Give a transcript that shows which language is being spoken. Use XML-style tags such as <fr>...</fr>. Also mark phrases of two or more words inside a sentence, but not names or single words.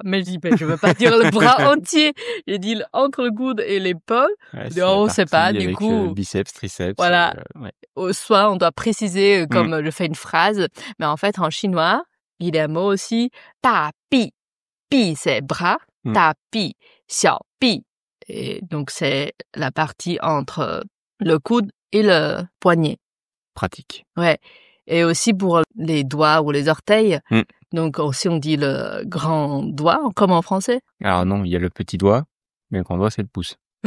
<fr>Mais je dis, mais je veux pas dire le bras entier. J'ai dit entre le coude et l'épaule. On sait pas, du coup. Biceps, triceps. Voilà. Soit on doit préciser comme je fais une phrase. Mais en fait, en chinois, il y a un mot aussi.</fr> <zh>大臂.</zh> <fr>Pi, c'est bras.</fr> <zh>大臂. 小臂.</zh> <fr>Et donc, c'est la partie entre le coude et le poignet. Pratique. Ouais. Et aussi pour les doigts ou les orteils. Donc aussi on dit le grand doigt, comme en français. Alors non, il y a le petit doigt, mais le grand doigt c'est le pouce.</fr>